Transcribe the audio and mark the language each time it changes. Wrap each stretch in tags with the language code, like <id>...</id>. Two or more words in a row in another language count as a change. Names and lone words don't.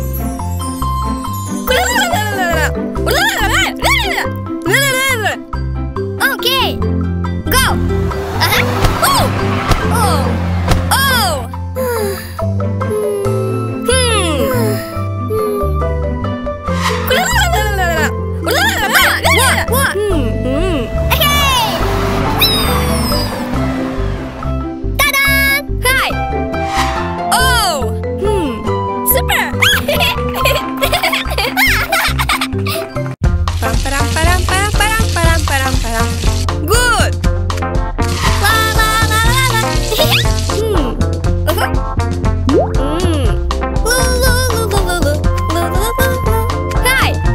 <en>Okay! Go! Oh! Oh! Oh! What? Hey! Ta-da! Hi! Oh! Super! Good! La la la la la! Hi!</en>